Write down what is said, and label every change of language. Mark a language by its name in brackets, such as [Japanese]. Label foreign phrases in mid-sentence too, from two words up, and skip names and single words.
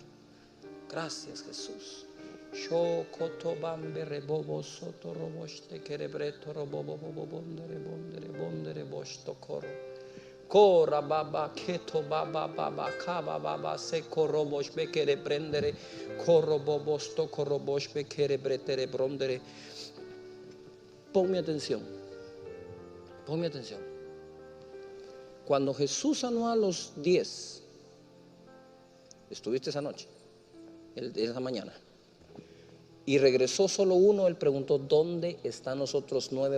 [Spanish] Gracias, Jesús. Cora baba keto baba baba kaba baba se korobosh be kere prendere korobobos to korobosh be kere bretere brondere. Ponme atención. Ponme atención. Cuando Jesús sanó a los 10, estuviste esa noche, esa mañana, y regresó solo uno, él preguntó: ¿dónde están los otros 9?